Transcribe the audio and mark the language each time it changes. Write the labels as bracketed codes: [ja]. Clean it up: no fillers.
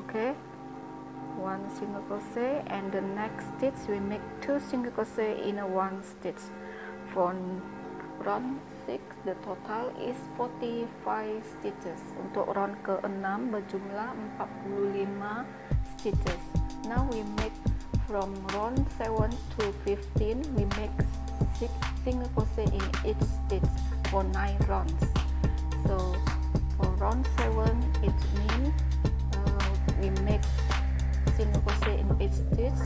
[en] Okay, 1 single crochet and the next stitch we make 2 single crochet in a 1 stitch. For round 6 the total is 45 stitches. [id] Untuk round ke-6 berjumlah 45 stitches. [en] Now we make from round 7 to 15, we make 6 single crochet in each stitch for 9 rounds. So for round 7 it means we make single crochet in each stitch.